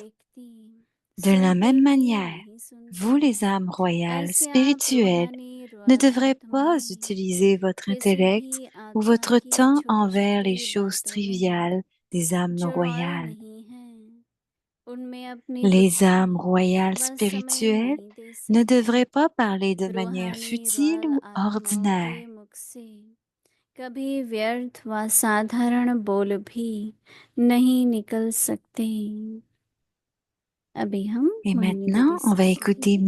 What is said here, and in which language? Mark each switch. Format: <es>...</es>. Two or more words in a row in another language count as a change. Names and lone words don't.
<fr>De la même manière, vous, les âmes royales spirituelles, ne devrez pas utiliser votre intellect ou votre temps envers les choses triviales des âmes non royales. Les âmes royales spirituelles ne devraient pas parler de manière futile ou ordinaire.</fr> <hi>कभी व्यर्थ व साधारण बोल भी नहीं निकल सकते। अभी हम</hi> <fr>Et</fr> <hi>मोहिनी</hi> <fr>maintenant,</fr> <hi>दीदी</hi> <fr>on va</fr> <hi>से</hi> <fr>écouter</fr> <hi>सुनेंगे।</hi>